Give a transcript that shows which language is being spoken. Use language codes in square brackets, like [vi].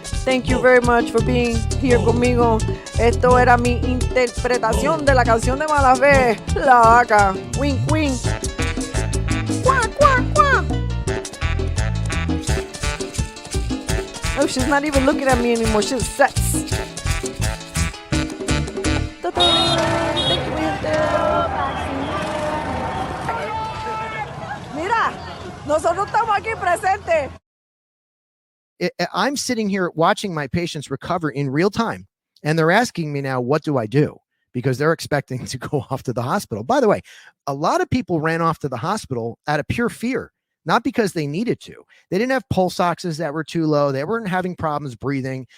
[en] Thank you very much for being here [es] conmigo. Esto era mi interpretación de la canción de Mala Fe, La Vaca. [en] Wink, wink. Quack, quack, quack. Oh, she's not even looking at me anymore. She's sex. Thank you, [es] mi gente. Mira, nosotros estamos aquí presentes. [en] I'm sitting here watching my patients recover in real time, and they're asking me now, what do I do? Because they're expecting to go off to the hospital. By the way, a lot of people ran off to the hospital out of pure fear, not because they needed to. They didn't have pulse oxes that were too low. They weren't having problems breathing.